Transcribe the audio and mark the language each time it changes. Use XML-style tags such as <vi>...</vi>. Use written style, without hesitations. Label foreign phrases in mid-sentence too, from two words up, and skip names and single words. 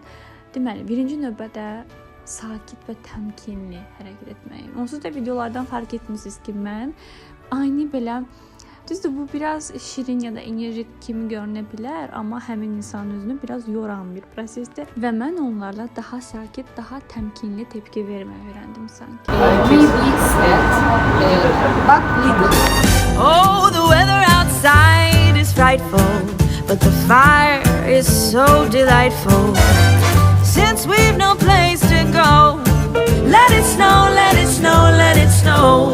<az>Deməli, birinci növbədə sakit və təmkinli hərəkət etməyim. Onsuz da videolardan fark etmişsiniz ki, mən aynı belə, düzdür, bu biraz şirin ya da enerjik kimi görünə bilər, amma həmin insanın özünü biraz yoran bir prosesdir və mən onlarla daha sakit, daha təmkinli tepki verməyi öyrəndim sanki.</az> <en>Oh, the weather outside is frightful, but the fire is so delightful. Since we've no place to go, let it snow, let it snow, let it snow.</en>